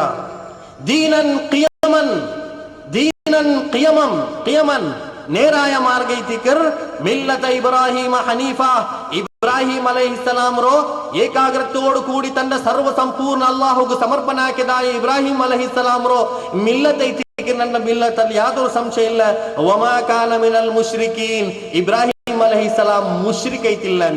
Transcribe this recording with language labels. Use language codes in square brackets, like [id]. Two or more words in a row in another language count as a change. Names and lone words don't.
[ar] دينا قيما [bfq] ನೇರಾಯ ಮಾರ್ಗ ಐತಿಕರ್ [ar] ملة إبراهيم حنيفا. إبراهيم عليه السلام [bfq] ರೋ ಏಕಾಗ್ರತೆಯೋಡು ಕೂಡಿ ತನ್ನ ಸರ್ವ ಸಂಪೂರ್ಣ ಅಲ್ಲಾಹುಗೆ ಸಮರ್ಪಣೆ ಹಾಕಿದಾಯ [ar] إبراهيم عليه السلام [bfq] ರೋ ಮಿಲ್ಲತ್ ಐತಿಕರ್ ನನ್ನ ಮಿಲ್ಲತಲ್ಲಿ ಯಾವ್ದೋ ಸಂಶಯ ಇಲ್ಲ. [ar] وما كان من المشركين إبراهيم عليه السلام [bfq] ಮುಶ್ರಿಕ್ ಐತಿಲ್ಲ ಅಂತ.